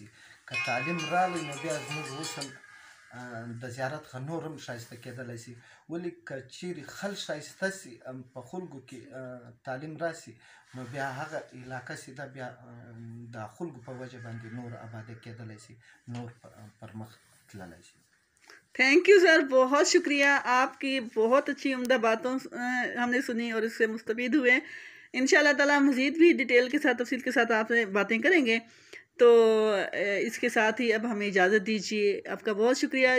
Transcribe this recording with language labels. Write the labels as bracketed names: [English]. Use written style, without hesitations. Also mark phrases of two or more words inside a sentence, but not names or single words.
[Pashto] که تعلیم راغلی نو بیا زموږ حسن د زیارت څخه نور هم ښایسته کېدلی شي. ولې که چیرې خلک ښایسته شي، په خلکو کې تعلیم راشي، نو بیا هغه علاقه چې ده بیا د خلکو په وجه باندې نور آباده کېدلی شي، نور پرمخ تللی شي. [English] thank you sir, [Urdu] بہت شکریہ۔ آپ کی بہت اچھی عمدہ باتوں ہم نے سنی اور اس سے مستفید ہوئے. [Arabic] إن شاء الله تعالى [Urdu] مزید بھی ڈیٹیل کے ساتھ، تفصیل کے ساتھ آپ سے باتیں کریں گے. تو اس کے ساتھ ہی اب ہمیں اجازت دیجیے. آپ کا بہت شکریہ.